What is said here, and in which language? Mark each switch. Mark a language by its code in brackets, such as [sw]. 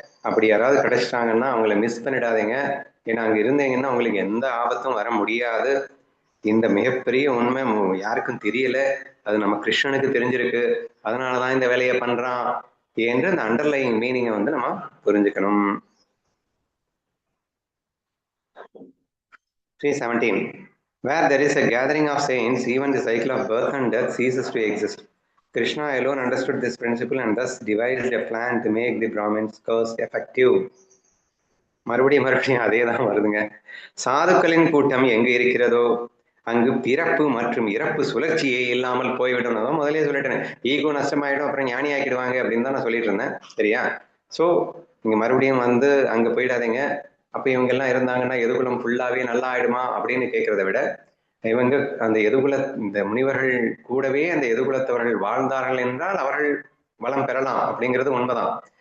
[ta] அப்படி யாராவது கிடைச்சிட்டாங்கன்னா அவங்கள மிஸ் பண்ணிடாதீங்க. ஏன்னா அங்க இருந்தீங்கன்னா உங்களுக்கு எந்த ஆபத்தும் வர முடியாது. இந்த மிகப்பெரிய உண்மை யாருக்கும் தெரியல, அது நம்ம கிருஷ்ணனுக்கு தெரிஞ்சிருக்கு, அதனாலதான் இந்த வேலையை பண்றான் என்று அந்த அண்டர்லைங் மீனிங்கை வந்து நம்ம புரிஞ்சுக்கணும். [en] 3:17 Where there is a gathering of saints, even the cycle of birth and death ceases to exist. Krishna alone understood this principle and thus devised a plan to make the Brahmin's curse effective. [ta] மறுபடியும் அதே தான் வருதுங்க. சாதுக்களின் கூட்டம் எங்கு இருக்கிறதோ அங்கு பிறப்பு மற்றும் இறப்பு சுழற்சியே இல்லாமல் போய்விடும். அதான் முதலே சொல்லிட்டேன், ஈகோ நஷ்டமாயிடும், அப்புறம் ஞானி ஆக்கிடுவாங்க அப்படின்னு தான் நான் சொல்லிட்டு இருந்தேன். சரியா? ஸோ நீங்க மறுபடியும் வந்து அங்க போயிடாதீங்க. அப்ப இவங்க எல்லாம் இருந்தாங்கன்னா எதுகுலம் ஃபுல்லாவே நல்லா ஆயிடுமா அப்படின்னு கேட்கறத விட, இவங்க அந்த எதுகுல இந்த முனிவர்கள் கூடவே அந்த எதுகுலத்தவர்கள் வாழ்ந்தார்கள் என்றால் அவர்கள் வளம் பெறலாம் அப்படிங்கிறது உண்மைதான்.